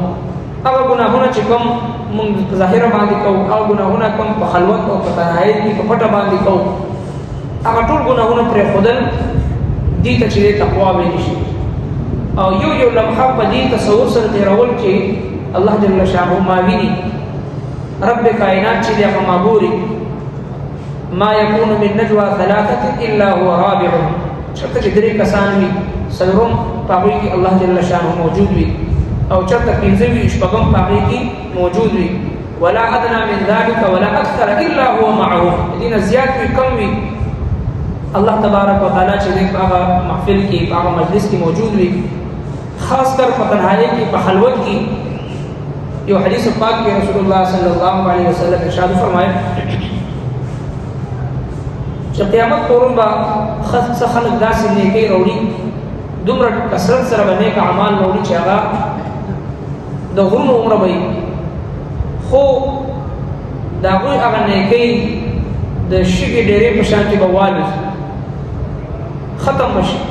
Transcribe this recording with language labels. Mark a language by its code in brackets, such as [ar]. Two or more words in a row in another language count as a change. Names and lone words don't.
[ps] هغه ګناهونه چې کوم موږ په ظاهره باندې کوو، هغه ګناهونه کوم په خلوت او په تنهایي کې په پټه باندې کوو، هغه ټول ګناهونه پرېښودل دې ته چې تقوا ویلی شي. او یو لمحه په دې تصور سره تېرول چې الله [ar] جل شانه [ps] ما ویني، رب کائنات چې دی هغه ما ګوري. [ar] ما یکون من نجوى ثلاثة الا هو رابعهم، [ps] چېرته چې درې کسان وي څلورم په هغوی کې الله [ar] جل شانه [ps] موجود وي، او چېرته پنځه وي شپږم په هغې کې موجود وي. [ar] ولا ادنى من ذلك ولا اکثر الا هو معهم، [ps] د دې نه زیات وي کم وي الله [ar] تبارک وتعالی [ps] چې دی په هغه محفل کې په هغه مجلس کې موجود وي. [ur] خاص کر [ps] په تنهایي کې په خلوت کې یو حدیث پاک کې رسول الله [ar] صلی الله علیه وسلم [ps] ارشاد فرمایي چې قیامت پر ورځ به خلک داسې نیکۍ راوړي، دومره کثرت سره به نیک اعمال راوړي چې هغه د غرونو عمره به وي، خو د هغوی هغه نیکۍ د شګې ډېرې په شان کې به والوځي، ختم به شي.